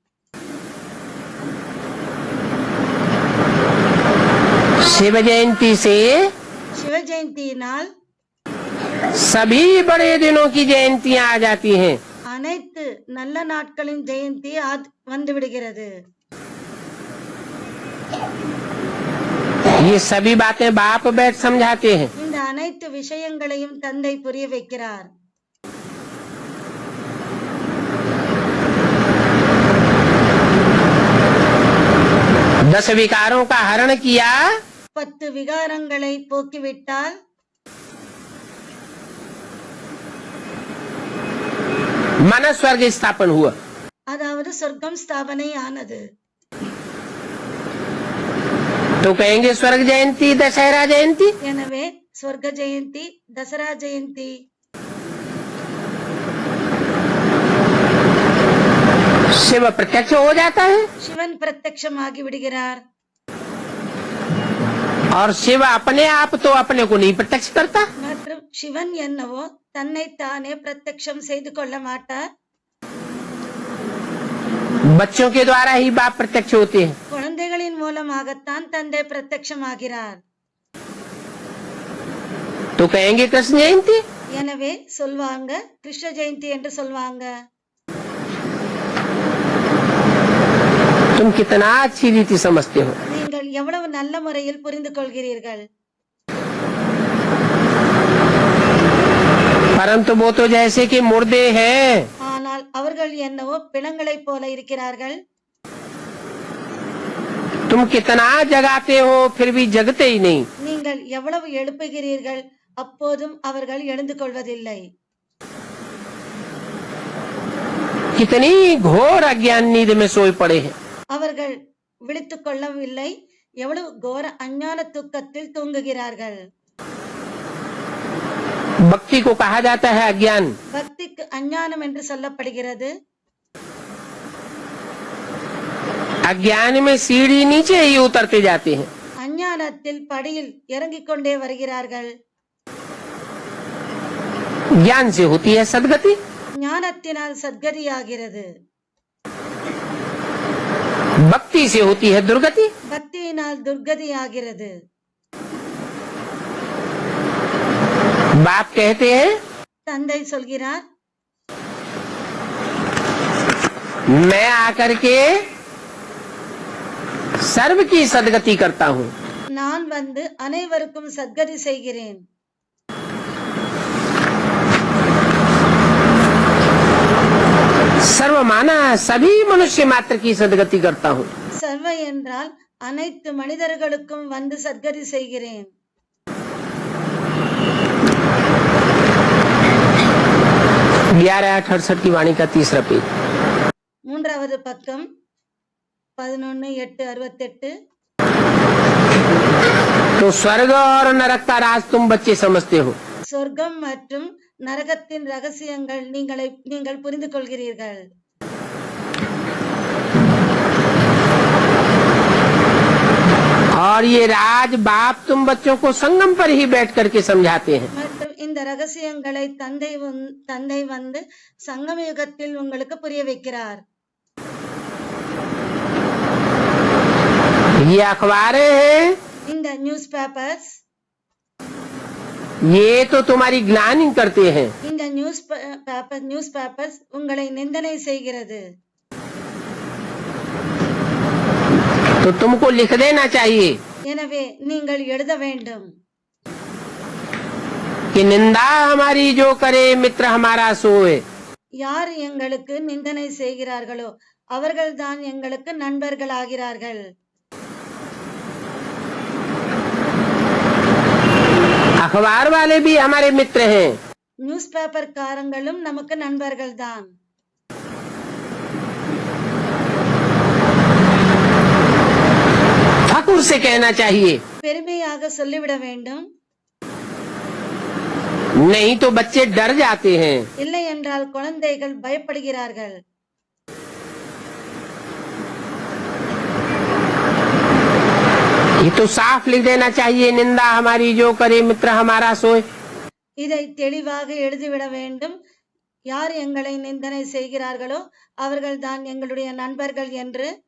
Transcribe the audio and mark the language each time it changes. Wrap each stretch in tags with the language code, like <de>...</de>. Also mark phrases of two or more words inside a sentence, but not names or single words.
<hi>शिव जयंती से</hi> <ta>சிவ ஜெயந்தியினால்</ta> <hi>सभी बड़े दिनों की जयंतियां आ जाती हैं।</hi> <ta>அனைத்து நல்ல நாட்களின் ஜெயந்தி வந்து விடுகிறது.</ta> <hi>ये सभी बातें बाप बैठ समझाते हैं.</hi> <ta>இந்த அனைத்து விஷயங்களையும் தந்தை புரிய வைக்கிறார்.</ta> <hi>दस विकारों का हरण किया,</hi> <ta>10 விகாரங்களை போக்கிவிட்டால்</ta> <hi>मन स्वर्ग स्थापन हुआ.</hi> <ta>அதாவது சொர்க்கம் ஸ்தாபனை ஆனது.</ta> <hi>तो कहेंगे स्वर्ग जयंती दशहरा जयंती.</hi> <ta>எனவே ஸ்வர்க ஜெயந்தி, தசரா ஜெயந்தி.</ta> <hi>शिव प्रत्यक्ष हो जाता है</hi> <ta>சிவன் பிரத்யக்ஷமாகி விடுகிறார்.</ta> <hi>और शिव अपने आप तो अपने को नहीं प्रत्यक्ष करता.</hi> <ta>மற்றும் சிவன் என்னவோ தன்னை தானே பிரத்யக்ஷம் செய்து கொள்ள மாட்டார்.</ta> <hi>बच्चों के द्वारा ही बाप प्रत्यक्ष होते हैं.</hi> <ta>குழந்தைகளின் மூலமாகத்தான் தந்தை பிரத்யக்ஷமாகிறார்.</ta> <hi>तो कहेंगे कृष्ण जयंती.</hi> <ta>எனவே சொல்வாங்க கிருஷ்ண ஜெயந்தி என்று சொல்வாங்க.</ta> <hi>तुम कितना अच्छी रीति समझते हो.</hi> <ta>நீங்கள் எவ்வளவு நல்ல முறையில் புரிந்து கொள்கிறீர்கள்.</ta> <hi>परंतु वो तो जैसे कि मुर्दे हैं.</hi> <ta>ஆனால் அவர்கள் என்னவோ பிணங்களைப் போல இருக்கிறார்கள்.</ta> <hi>तुम कितना जगाते हो फिर भी जगते ही नहीं.</hi> <ta>நீங்கள் எவ்வளவு எழுப்புகிறீர்கள், அப்போதும் அவர்கள் எழுந்து கொள்வதில்லை.</ta> <hi>कितनी घोर अज्ञान नींद में सोए पड़े हैं.</hi> <ta>அவர்கள் விழித்துக் கொள்ளவில்லை, எவ்வளவு கோர அஞ்ஞான தூக்கத்தில் தூங்குகிறார்கள்.</ta> <hi>भक्ति को कहा जाता है अज्ञान.</hi> <ta>பக்திக்கு அஞ்ஞானம் என்று சொல்லப்படுகிறது.</ta> <hi>अज्ञान में सीढ़ी नीचे ही उतरते जाते हैं.</hi> <ta>அஞ்ஞானத்தில் படியில் இறங்கிக் கொண்டே வருகிறார்கள்.</ta> <hi>ज्ञान से होती है सदगति.</hi> <ta>ஞானத்தினால் சத்கதியாகிறது.</ta> <hi>भक्ति से होती है दुर्गति.</hi> <ta>பக்தியினால் துர்கதியாகிறது.</ta> <hi>बाप कहते हैं</hi> <ta>தந்தை சொல்கிறார்,</ta> <hi>मैं आकर के सर्व की सदगति करता हूँ.</hi> <ta>நான் வந்து அனைவருக்கும் சத்கதி செய்கிறேன்.</ta> <hi>सर्व माना सभी मनुष्य मात्र की सदगति करता हूँ.</hi> <ta>சர்வ என்றால் அனைத்து மனிதர்களுக்கும் வந்து சத்கதி செய்கிறேன்.</ta> <hi>11:68 की वाणी का तीसरा पेज.</hi> <ta>மூன்றாவது பக்கம் 11:868.</ta> <hi>तो स्वर्ग और नरक का राज तुम बच्चे समझते हो.</hi> <ta>சொர்க்கம் மற்றும் நரகத்தின் ரகசியங்கள் நீங்கள் புரிந்து கொள்கிறீர்கள்.</ta> <hi>और ये राज बाप तुम बच्चों को संगम पर ही बैठ करके समझाते हैं.</hi> <ta>மற்றும் இந்த ரகசியங்களை தந்தை வந்து சங்கம யுகத்தில் உங்களுக்கு புரிய வைக்கிறார்.</ta> <hi>ये अखबारें हैं,</hi> <ta>இந்த</ta> <en>news papers,</en> <hi>ये तो तुम्हारी ग्लानि करते हैं.</hi> <ta>இந்த</ta> <en>news papers</en> <ta>உங்களை நிந்தனை செய்கிறது.</ta> <hi>तो तुमको लिख देना चाहिए</hi> <ta>எனவே நீங்கள் எழுத வேண்டும்.</ta> <hi>कि निंदा हमारी जो करे मित्र हमारा सोए.</hi> <ta>யார் எங்களுக்கு நிந்தனை செய்கிறார்களோ அவர்கள்தான் எங்களுக்கு நண்பர்கள் ஆகிறார்கள்.</ta> <hi>अखबार वाले भी हमारे मित्र हैं.</hi> <en>news paper</en> <ta>காரங்களும் நமக்கு நண்பர்கள் தான்.</ta> <hi>ठाकुर से कहना चाहिए,</hi> <ta>பெருமையாக சொல்லிவிட வேண்டும்.</ta> <hi>नहीं तो बच्चे डर जाते हैं.</hi> <ta>இல்லை என்றால் குழந்தைகள் பயப்படுகிறார்கள்.</ta> <hi>ये तो साफ लिख देना चाहिए, निंदा हमारी जो करे मित्र हमारा सोए.</hi> <ta>இதை தெளிவாக எழுதிவிட வேண்டும். யார் எங்களை நிந்தனை செய்கிறார்களோ அவர்கள்தான் எங்களுடைய நண்பர்கள் என்று.</ta>